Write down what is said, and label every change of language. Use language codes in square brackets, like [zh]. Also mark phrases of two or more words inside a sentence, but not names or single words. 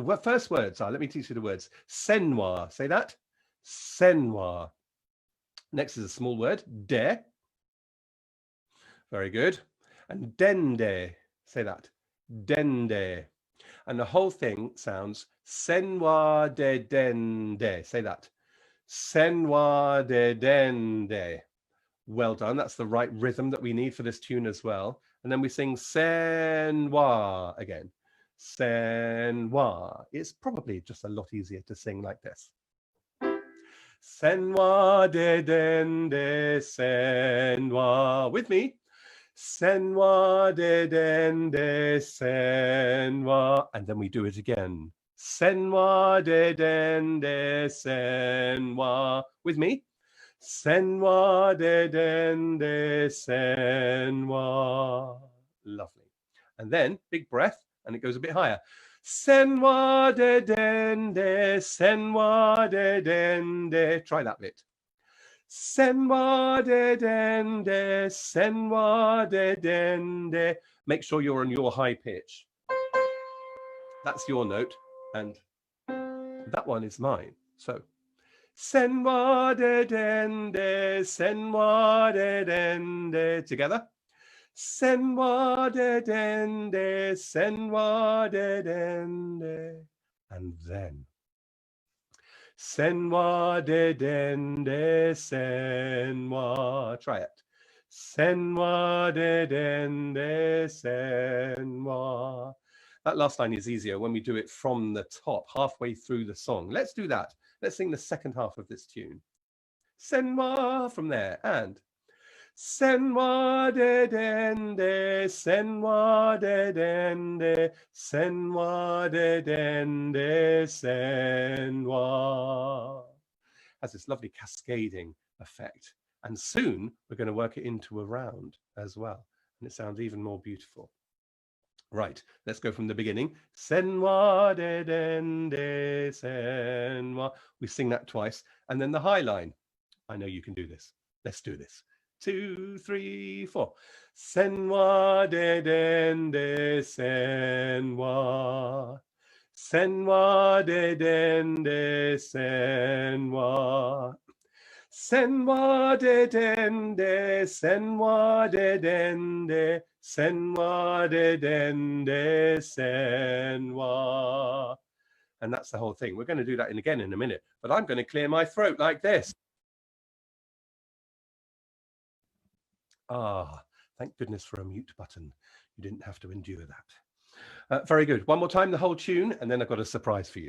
[en] The first words are, let me teach you the words. Senwa, say that. Senwa. Next is a small word, de. Very good. And dende, say that. Dende. And the whole thing sounds [ak] Senwa de dende. [en] Say that. [ak] Senwa de dende. [en] Well done. That's the right rhythm that we need for this tune as well. And then we sing Senwa again. Senwa. It's probably just a lot easier to sing like this. [ak] Senwa de dende, senwa. [en] With me. [ak] Senwa de dende, senwa. [en] And then we do it again. [ak] Senwa de dende, senwa. [en] With me. [ak] Senwa de dende, senwa. [en] Lovely. And then big breath, and it goes a bit higher. [ak] Senwa de dende, senwa de dende. [en] Try that bit. [ak] Senwa de dende, senwa de dende. [en] Make sure you're on your high pitch. That's your note, and that one is mine. So, [ak] senwa de dende, senwa de dende. [en] Together. [ak] Senwa de dende, senwa de dende. [en] And then. [ak] Senwa de dende, senwa. [en] Try it. [ak] Senwa de dende, senwa. [en] That last line is easier when we do it from the top, halfway through the song. Let's do that. Let's sing the second half of this tune. [ak] Senwa [en] from there, and [ak] senwa de dende, senwa de dende, senwa de dende, senwa. [en] Has this lovely cascading effect. And soon we're going to work it into a round as well. And it sounds even more beautiful. Right, let's go from the beginning. [ak] Senwa de dende, senwa. [en] We sing that twice. And then the high line. I know you can do this. Let's do this. 2, 3, 4. [ak] Senwa de dende, senwa. Senwa de dende, senwa. Senwa de dende, senwa de dende, senwa de dende, senwa. [en] And that's the whole thing. We're going to do that again in a minute, but I'm going to clear my throat like this. Ah, thank goodness for a mute button. You didn't have to endure that. Very good. One more time, the whole tune, and then I've got a surprise for you.